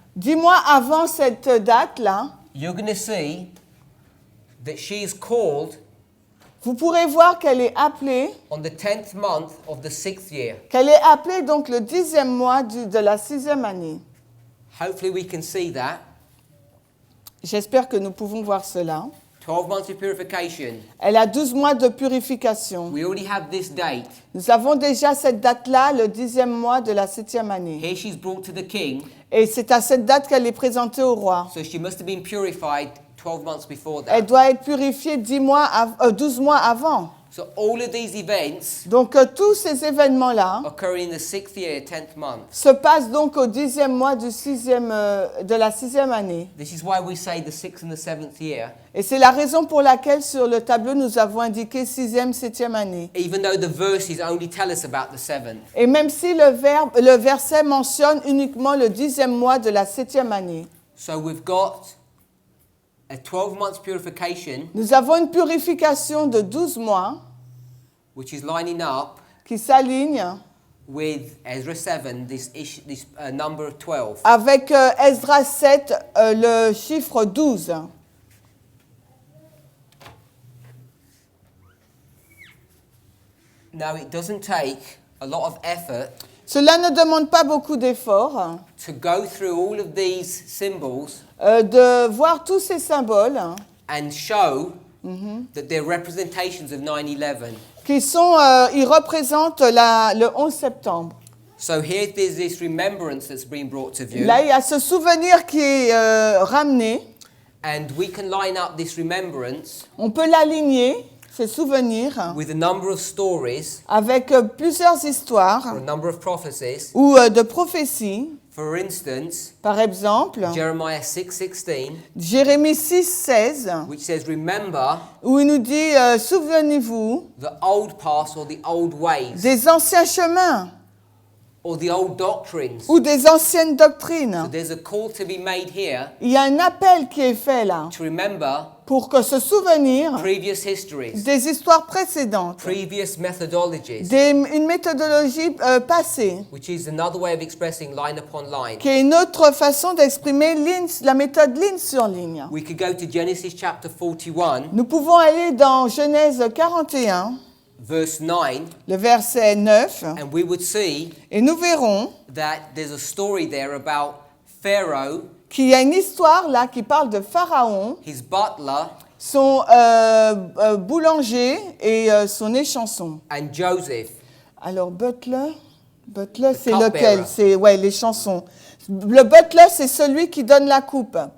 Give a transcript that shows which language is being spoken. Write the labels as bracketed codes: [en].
[fr] 10 mois avant cette date-là, [en] you're going to see that she is called [fr] vous pourrez voir qu'elle est appelée, [en] on the 10th month of the 6th year. [fr] donc le 10e mois de la 6e année. [en] Hopefully we can see that. [fr] J'espère que nous pouvons voir cela. [en] 12 months of purification. [fr] Elle a 12 mois de purification. [en] We already have this date. [fr] Nous avons déjà cette date-là, le 10e mois de la 7e année. [en] Here she's brought to the king, [fr] Et c'est à cette date qu'elle est présentée au roi. [en] so she must have been purified 12 months before [fr] Elle [en] that. [fr] doit être purifiée 12 mois avant. [en] So all of these events [fr] Donc tous ces événements-là [en] occur in the 6th year, 10th month. [fr] se passent donc au 10e mois de la 6e année. [en] This is why we say the 6th and the 7th year, [fr] Et c'est la raison pour laquelle sur le tableau nous avons indiqué 6e, 7e année. [en] even though the verses only tell us about the 7th. [fr] Et même si le verset mentionne uniquement le 10e mois de la 7e année. [en] So we've got a 12 months purification, [fr] Nous avons une purification de 12 mois [en] which is lining up [fr] qui s'aligne [en] with Ezra 7, this number of 12. [fr] avec Esdras 7, le chiffre 12. [en] Now it doesn't take a lot of effort [fr] Cela ne demande pas beaucoup d'efforts [en] to go through all of these symbols [fr] de voir tous ces symboles [en] and show that they're representations of 9/11. [fr] qui sont, ils représentent le 11 septembre. [en] So here there's this remembrance that's been brought to view, [fr] Là, il y a ce souvenir qui est ramené. [en] and we can line up this remembrance [fr] On peut l'aligner, ces souvenirs, [en] with a number of stories [fr] avec plusieurs histoires [en] or a number of prophecies. [fr] ou de prophéties. [en] For instance, [fr] Par exemple, [en] Jeremiah 6:16, [fr] Jérémie 6, 16, [en] which says, "Remember [fr] où il nous dit souvenez-vous [en] the old past or the old ways [fr] des anciens chemins [en] or the old doctrines." [fr] ou des anciennes [en] So [fr] doctrines. [en] there's a call to be made here [fr] Il y a un appel qui est fait là [en] to remember [fr] pour que se souvenir [en] previous histories, [fr] des histoires précédentes, [en] previous methodologies, [fr] une méthodologie passée, [en] which is another way of expressing line upon line. [fr] qui est une autre façon d'exprimer la méthode ligne sur ligne. [en] We could go to Genesis chapter 41, [fr] Nous pouvons aller dans Genèse 41, [en] verse 9, [fr] le verset 9, [en] and we would see [fr] et nous verrons [en] that there's a story there about Pharaoh, [fr] qu'il y a une histoire là qui parle de Pharaon, [en] his butler, [fr] son boulanger et son échanson. [en] and Joseph. [fr] Alors butler c'est [en] cupbearer. [fr] lequel? C'est les chansons. Le butler c'est celui qui donne la coupe.